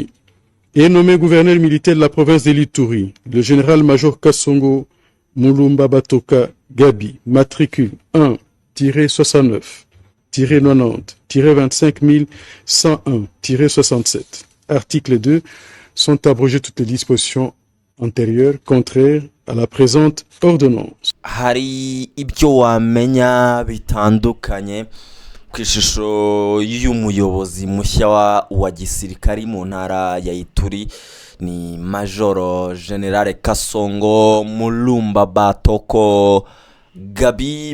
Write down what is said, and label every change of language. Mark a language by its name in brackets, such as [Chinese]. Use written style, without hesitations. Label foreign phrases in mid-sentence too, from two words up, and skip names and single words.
[French] Est nommé gouverneur militaire de la province de l'Ituri, le général-major Kassongo Mulumba Batoka Gabi, matricule 1-90-90-25101-67. Article 2. Sont abrogées toutes les dispositions antérieures contraires à la présente ordonnance. [Kinyarwanda] hari ibyo wamenya bitandukanye ku ishusho y'umuyobozi mushya wa gisirikari mu ntara ya Ituri ni Majoro General Kassongo Mulumba Batoko Gabi.